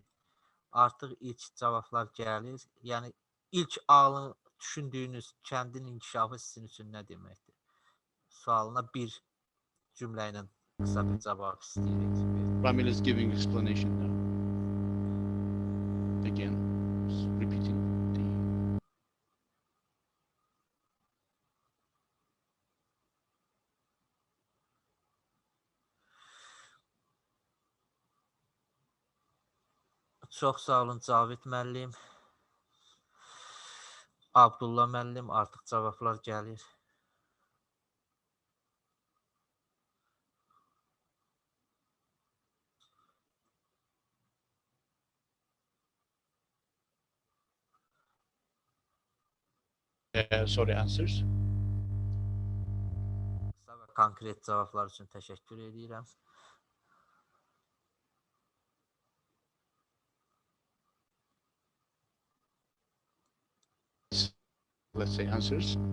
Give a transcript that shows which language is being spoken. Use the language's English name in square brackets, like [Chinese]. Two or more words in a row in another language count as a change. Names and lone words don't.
[Azerbaijani] Artıq ilk cavablar gəlir. Yəni ilk ağlını düşündüyünüz kəndin inkişafı sizin üçün nə deməkdir? Sualına bir cümlə ilə qısa bir cavab istəyirik. [English] Ramil is giving explanation now. Again, repeating the... [Azerbaijani] Çox sağ olun Cavid müəllim. Abdullah müəllim, artıq cavablar gəlir. [English] Sorry, answers. [Azerbaijani] Qısa və konkret cavablar üçün təşəkkür edirəm. [English] Let's say answers.